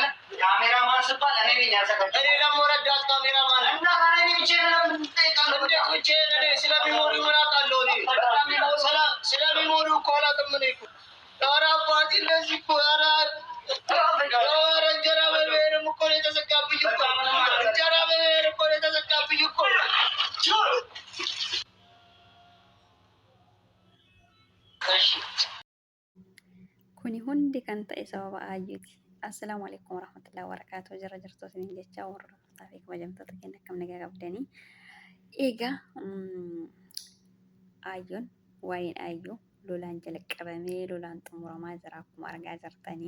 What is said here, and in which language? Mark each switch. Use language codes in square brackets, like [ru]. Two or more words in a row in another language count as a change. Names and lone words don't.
[am] ካሜራማን ስባል እኔ ነኝ ያዘጋጀሁት። እኔ ደግሞ ረዳት ካሜራማን እና ታዲያ እኔ ብቻዬን ለምን ትጠይቃለህ? እንዴት ብቻዬን? እኔ ስለሚሞሪው ምን አውቃለሁ? እኔ ስለሚሞሪው እኮ አላውቅም። እኔ እኮ ኧረ አባቴ እንደዚህ እኮ ኧረ እንጀራ በብሔርም እኮ ነው የተዘጋብኝ እኮ እንጀራ በብሔር እኮ ነው የተዘጋብኝ እኮ። [om] Kuni hundi kan ta'e sababa aayyuuti. [ar] السلام عليكم ورحمة الله وبركاته. [om] Jara jirtootni jecha hordoftoota fi kabajamtoota keenya akkam nagaa qabdanii. Egaa aayyoon waa'een aayyoo lolaan jalqabamee lolaan xumuramaa jira akkuma argaa jirtanii.